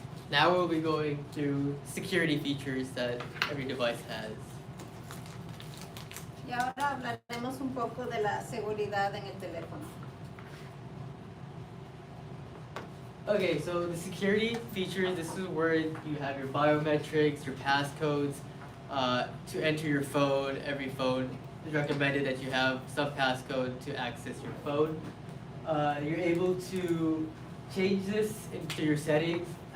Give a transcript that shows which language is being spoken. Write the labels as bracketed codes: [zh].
[en] Now we'll be going through security features that every device has. [es] Y ahora hablaremos un poco de la seguridad en el teléfono. [en] Okay, so the security features, this is where you have your biometrics, your passcodes. To enter your phone, every phone is recommended that you have some passcode to access your phone. You're able to change this into your settings.